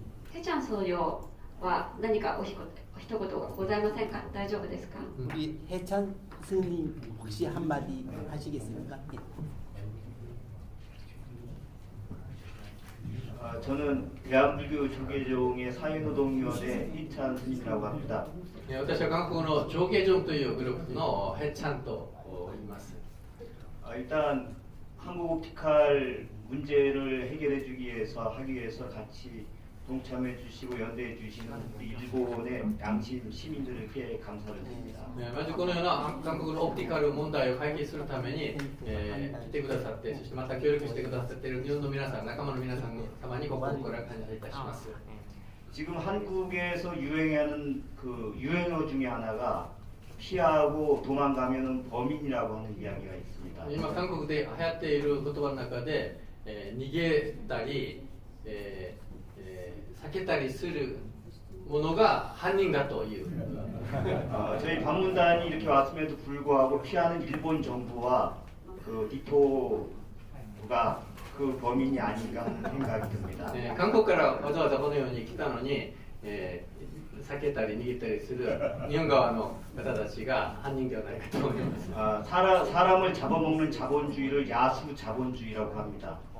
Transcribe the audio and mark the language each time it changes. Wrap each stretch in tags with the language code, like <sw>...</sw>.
<ja>ヘチャン総領は何かお一言ございませんか？大丈夫ですか？</ja> <ko>우리 해찬 스님 혹시 한마디 하시겠습니까? 저는 대한불교 조계종의 사회노동위원회 이찬 스님이라고 합니다.</ko> <ja>私は韓国の上下ジョンというグループのヘッチャンと言います。</ja> <ko>일단 한국 옵티칼 문제를 해결해주기 위해서 하기 위해서 같이 동참해 주시고 연대해 주시는 우리 일본의 양심 시민들에게 감사를 드립니다.</ko> <ja>まずこのような韓国のオプティカル問題を解決するために、来てくださって、そしてまた協力してくださっている日本の皆さん、仲間の皆さん様に心から感謝いたします。</ja> <ko>지금 한국에서 유행하는 그 유행어 중에 하나가 피하고 도망가면은 범인이라고 하는 이야기가 있습니다.</ko> <ja>今韓国で流行っている言葉の中で、逃げたり、避けたりするものが犯人だという。</ja> <ko>저희 방문단이 이렇게 왔음에도 불구하고 피하는 일본 정부와 그 니토가 그 범인이 아닌가 하는 생각이 듭니다.</ko> <ja>韓国からわざわざこのように来たのに、避けたり逃げたりする日本側の方たちが犯人ではないかと思います。</ja> <ko>사람을 잡아먹는 자본주의를 야수 자본주의라고 합니다.</ko>